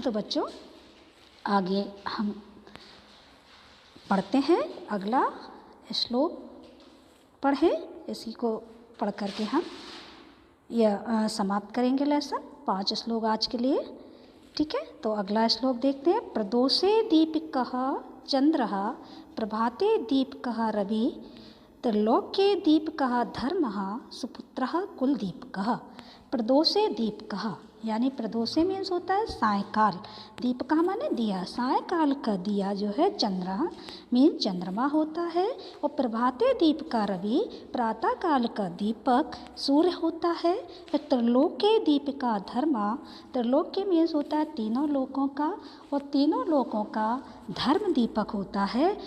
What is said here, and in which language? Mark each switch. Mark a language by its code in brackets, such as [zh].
[hi] तो बच्चों आगे हम पढ़ते हैं, अगला श्लोक पढ़ें, इसी को पढ़ करके हम यह समाप्त करेंगे लेसन। 5 श्लोक आज के लिए। ठीक है, तो अगला श्लोक देखते हैं। [sa] प्रदोषे दीपिकः चंद्रः प्रभाते दीपकः रवि त्रिलोक्ये दीपकः धर्मः सुपुत्रः कुलदीपकः। प्रदोषे दीपकः [hi] यानी प्रदोषे मीन्स होता है सायकाल, दीपकः माने दिया, सायकाल का दिया जो है चंद्र मीन चंद्रमा होता है, और [sa] प्रभाते दीप का रवि [hi] प्रातः काल का दीपक सूर्य होता है। [sa] त्रिलोक्य दीप का धर्मा, [hi] त्रिलोक्य मीन्स होता है तीनों लोकों का, और तीनों लोकों का धर्म दीपक होता है।